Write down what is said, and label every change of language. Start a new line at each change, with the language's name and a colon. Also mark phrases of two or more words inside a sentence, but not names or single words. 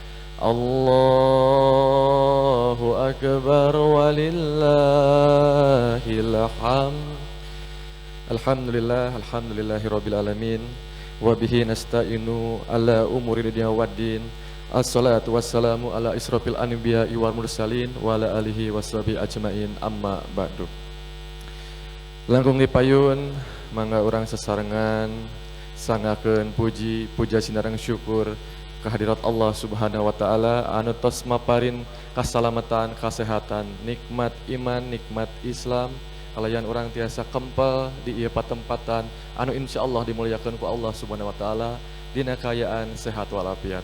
Arabic: الله أكبر ولله الحمد. الحمد لله رب العالمين وبه نستعين على أمور الدنيا والدين. الصلاة والسلام على أشرف الأنبياء والمرسلين وعلى آله وصحبه أجمعين، أما بعد.
Sundanese: Langkung dipayun mangga urang sesarengan sangakeun puji puja sinareng syukur kehadirat
Arabic: الله سبحانه وتعالى
Sundanese: anu tos maparin kasalamatan, kasehatan, nikmat iman, nikmat Islam, kalayan orang tiasa kempel di ieu patempatan anu insyaallah dimuliakeun ku
Arabic: الله سبحانه وتعالى
Sundanese: dina kayaan sehat walafiat.